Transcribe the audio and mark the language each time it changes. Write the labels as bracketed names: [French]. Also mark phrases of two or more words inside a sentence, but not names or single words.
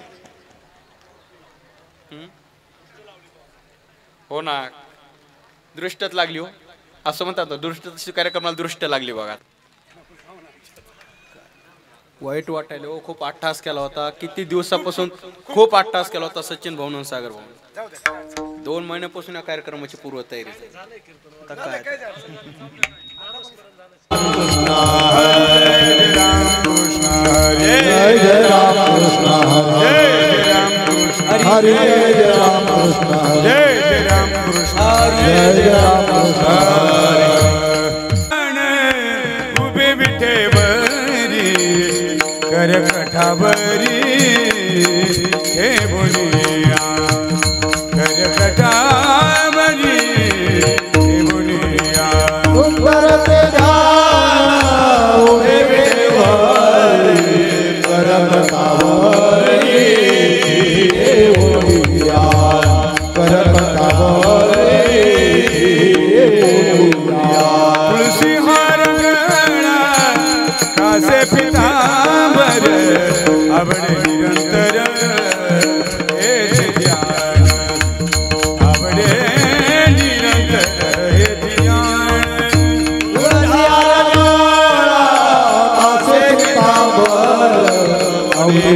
[Marathi] हो ना, दृष्टच लागली हो, असं म्हणतात ना, दृष्ट कार्यक्रमाला दृष्ट लागली बघा। वाईट वाटायला हो, खूप अट्टहास केला होता, किती दिवसापासून खूप अट्टहास केला होता सचिन भाऊ आणि सागर भाऊ। 2 महिन्यापासून या कार्यक्रमाची पूर्वतयारी आता काय। कृष्ण हरे राम कृष्ण हरे राम कृष्ण हरे राम कृष्ण हरे राम कृष्ण हरे राम कृष्ण हरे राम कृष्ण उभे विठेवरी करकटावरी हे बोलिया करकटावरी हे बोलिया करते उभे विठेवरी करकटावरी हे बोलिया करकटावरी तुलसी हार कासे पितांबर आवडे निरंतर हे ध्यान आवडे निरंतर हे ध्यान कासे पितांबर आवडे